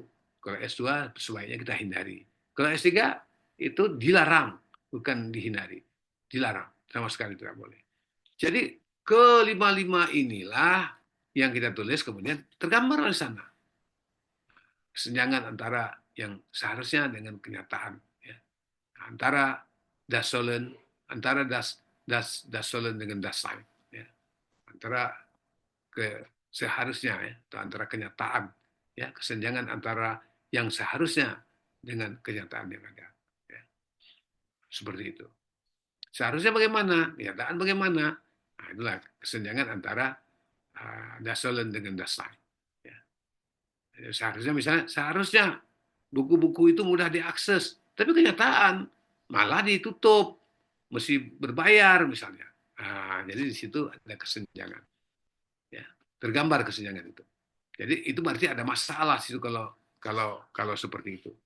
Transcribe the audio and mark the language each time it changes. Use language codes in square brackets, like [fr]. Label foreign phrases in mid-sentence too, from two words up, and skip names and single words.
[id] Kalau S2 sebaiknya kita hindari. Kalau S3 itu dilarang, bukan dihindari. Dilarang, sama sekali tidak boleh. Jadi kelima-lima inilah yang kita tulis kemudian tergambar di sana. Kesenjangan antara yang seharusnya dengan kenyataan. Ya. Antara [de] das Sollen, [id] antara [de] das Sollen [id] dengan [de] das Sein. [id] Ya. Antara seharusnya, ya, atau antara kenyataan. Ya. Kesenjangan antara yang seharusnya dengan kenyataan yang ada. Ya. Seperti itu. Seharusnya bagaimana? Kenyataan bagaimana? Nah, itulah kesenjangan antara [de] das Sollen [id] dengan [de] das Sein. [id] Ya. Seharusnya misalnya, seharusnya buku-buku itu mudah diakses, tapi kenyataan malah ditutup, mesti berbayar misalnya. Nah, jadi di situ ada kesenjangan. Ya. Tergambar kesenjangan itu. Jadi itu berarti ada masalah situ kalau kalau seperti itu.